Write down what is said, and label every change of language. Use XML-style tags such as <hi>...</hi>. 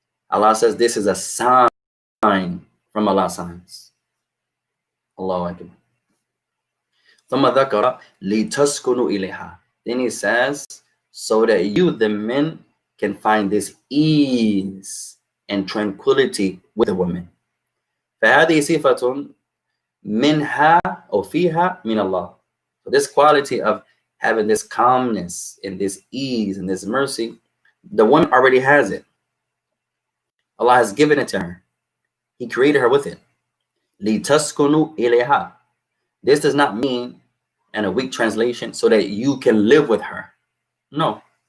<en>Allah says this is a sign from Allah's signs.</en> <ar>Allahu Akbar. ثم ذكر لتسكنوا إليها.</ar> <en>Then He says, so that you, the men, can find this ease and tranquility with the woman.</en> <ar>فهذه صفة منها أو فيها من الله.</ar> <en>So this quality of having this calmness and this ease and this mercy, the woman already has it. Allah has given it to her. He created her with it.</en> <ar>لِتَسْكُنُوا إِلَيْهَا.</ar> <en>This does not mean, in a weak translation, so that you can live with her. No.</en>